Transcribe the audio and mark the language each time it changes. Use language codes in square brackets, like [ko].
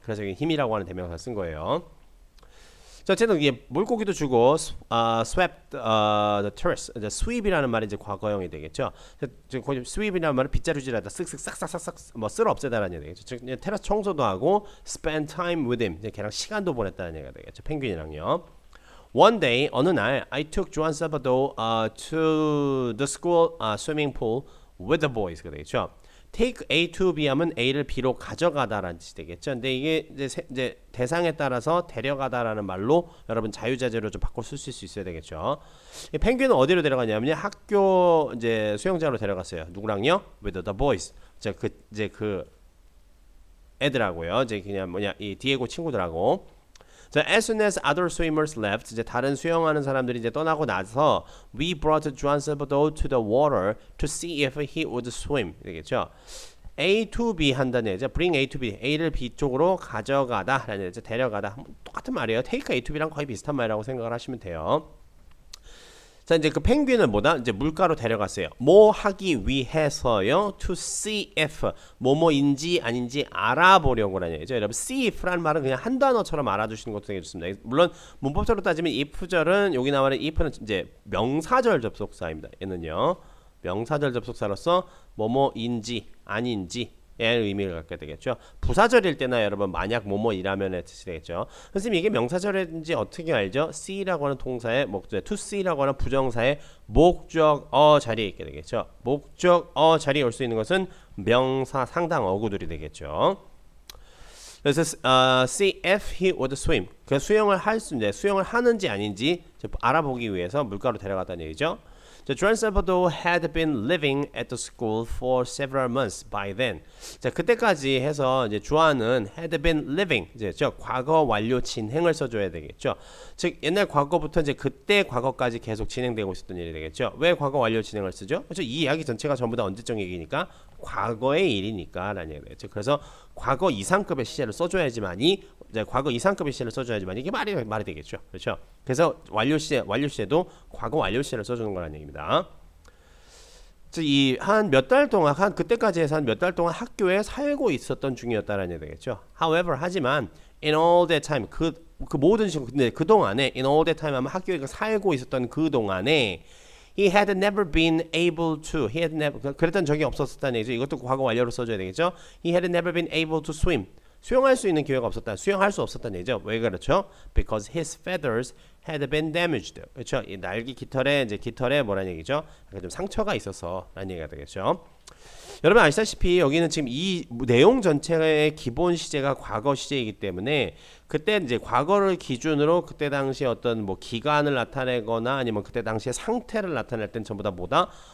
[ko] 그래서 여기 힘이라고 하는 대명사를 쓴 거예요. 자, 어쨌든 이게 물고기도 주고 [en] swept the terrace. [ko] 이제 sweep이라는 말이 이제 과거형이 되겠죠. 지금 sweep이라는 말은 빗자루질하다, 쓱쓱 싹싹싹싹 뭐 쓸어 없애다라는 얘기죠. 즉 테라스 청소도 하고 [en] spend time with him. [ko] 이제 걔랑 시간도 보냈다는 얘기가 되겠죠. 펭귄이랑요. [en] One day [ko] 어느 날 [en] I took Juan Salvador to the school swimming pool with the boys가 [ko] 되겠죠. [en] take A to B [ko] 하면 A를 B로 가져가다라는 뜻이 되겠죠. 근데 이게 이제 대상에 따라서 데려가다라는 말로 여러분 자유자재로 좀 바꿔 쓸 수 있어야 되겠죠. 이 펭귄은 어디로 데려가냐면요. 학교 이제 수영장으로 데려갔어요. 누구랑요? [en] With the boys. [ko] 이제 그 애들하고요. 이제 그냥 뭐냐 이 디에고 친구들하고. [en] 자, as soon as other swimmers left, [ko] 이제 다른 수영하는 사람들이 이제 떠나고 나서, [en] we brought Juan Salvador to the water to see if he would swim. [ko] 되겠죠? A to B 한다는 얘기죠. [en] bring A to B, [ko] A를 B 쪽으로 가져가다라는 얘기죠. 데려가다. 똑같은 말이에요. [en] take A to B [ko] 랑 거의 비슷한 말이라고 생각을 하시면 돼요. 자, 이제 그 펭귄은 뭐다? 이제 물가로 데려갔어요. 뭐 하기 위해서요? [en] To see if [ko] 뭐뭐인지 아닌지 알아보려고라는 얘기죠. 여러분, [en] see if [ko] 라는 말은 그냥 한 단어처럼 알아두시는 것도 되게 좋습니다. 물론 문법적으로 따지면 if절은 여기 나와는 if는 이제 명사절 접속사입니다. 얘는요. 명사절 접속사로서 뭐뭐인지 아닌지 의미를 갖게 되겠죠. 부사절일 때나 여러분 만약 뭐뭐이라면의 뜻이 되겠죠. 선생님 이게 명사절인지 어떻게 알죠? see라고 하는 동사의 목적, to see라고 하는 부정사의 목적어 자리에 있게 되겠죠. 목적어 자리에 올 수 있는 것은 명사 상당 어구들이 되겠죠. 그래서 [en] see if he would swim. [ko] 그 수영을 할 수 있는데 수영을 하는지 아닌지 알아보기 위해서 물가로 데려갔다는 얘기죠. [en] Juan Salvador had been living at the school for several months by then. [ko] 자, 그때까지 해서 이제 주안은 [en] had been living, [ko] 이제 과거 완료 진행을 써줘야 되겠죠. 즉 옛날 과거부터 이제 그때 과거까지 계속 진행되고 있었던 일이 되겠죠. 왜 과거 완료 진행을 쓰죠? 그렇죠. 이 이야기 전체가 전부 다 언제적 얘기니까 과거의 일이니까라는 얘기죠. 그래서 과거 이상급의 시제를 써줘야지만이 이제 과거 이상급의 시제를 써줘야지만 이게 말이 되겠죠. 그렇죠. 그래서 완료 시제도 과거 완료 시제를 써주는 거라는 얘기입니다. 이 한 몇 달 동안 한 그때까지 해서 한 몇 달 동안 학교에 살고 있었던 중이었다라는 얘기 되겠죠. [en] However [ko] 하지만 [en] in all that time [ko] 그 모든 시간 근데 그 동안에 [en] in all that time [ko] 하면 학교에 살고 있었던 그 동안에 [en] he had never been able to he had never [ko] 그랬던 적이 없었다는 얘기죠. 이것도 과거 완료로 써줘야 되겠죠. [en] He had never been able to swim. [ko] 수영할 수 있는 기회가 없었다. 수영할 수 없었다는 얘기죠. 왜 그렇죠? [en] Because his feathers had been damaged. [ko] 그렇죠? 이 날개 깃털에 뭐라는 얘기죠? 약간 좀 상처가 있어서라는 얘기가 되겠죠. 여러분 아시다시피 여기는 지금 이 내용 전체의 기본 시제가 과거 시제이기 때문에 그때 이제 과거를 기준으로 그때 당시에 어떤 뭐 기간을 나타내거나 아니면 그때 당시의 상태를 나타낼 땐 전부 다 뭐다?